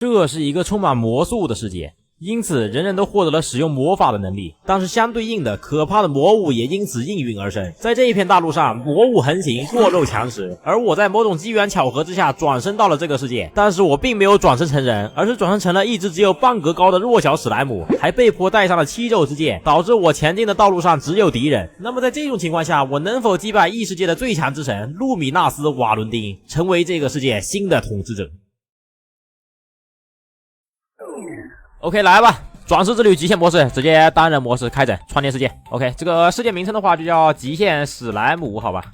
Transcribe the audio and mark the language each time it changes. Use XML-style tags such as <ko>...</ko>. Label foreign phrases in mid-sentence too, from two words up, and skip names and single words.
<zh>這是一個充滿魔術的世界，因此人人都獲得了使用魔法的能力，但是相对应的可怕的魔物也因此应运而生。在这一片大陸上，魔物橫行，弱肉強食，而我在某種機緣巧合之下轉生到了這個世界，但是我並沒有轉生成人，而是轉生成了一隻只有半格高的弱小史萊姆，還被迫帶上了七咒之劍，導致我前進的道路上只有敵人。那麼在這種情況下，我能否擊敗異世界的最強之神路米納斯·瓦倫丁，成為這個世界新的統治者？OK， 來吧，轉世之旅極限模式，直接單人模式開整，創建世界。OK， 這個世界名稱的話就叫極限史萊姆，好吧？</zh>